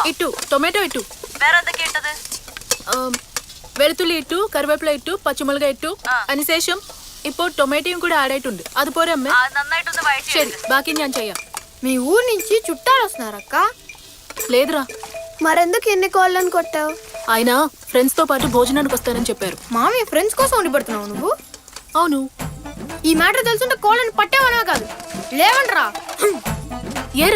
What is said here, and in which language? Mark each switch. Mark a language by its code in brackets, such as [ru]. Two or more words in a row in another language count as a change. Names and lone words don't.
[ml] ഇട്ടു. ടൊമാറ്റോ ഇട്ടു. വേറെ എന്തൊക്കെയാ ഇട്ടത്? വെളുത്തുള്ളി ഇട്ടു, കറിവേപ്പില ഇട്ടു, പച്ചമുളക് ഇട്ടു. അതിനുശേഷം ഇപ്പോൾ ടൊమాറ്റോയും കൂടെ ആഡ് ആയിട്ടുണ്ട്. അതുപോലെ അമ്മേ. നന്നായിട്ടൊന്ന് വഴറ്റി. ശരി, బాకీ ഞാൻ ചെയ്യാം. [te] మీ ఊరు నుంచి చుట్టాలు వస్తున్నారక్క? లేదురా. మరెందుకు ఎన్ని కోళ్ళని కొట్టావు? ఆయన ఫ్రెండ్స్ తో పాటు భోజనానికి వస్తానని చెప్పారు. మామయ్య ఫ్రెండ్స్ కోసం ఉండి పడుతున్నావు నువ్వు? అవును. ఈ మ్యాటర్ తెలుసుంటే కోళ్ళని పట్టేవనా కాదు, లేవండ్రా. ఏరా?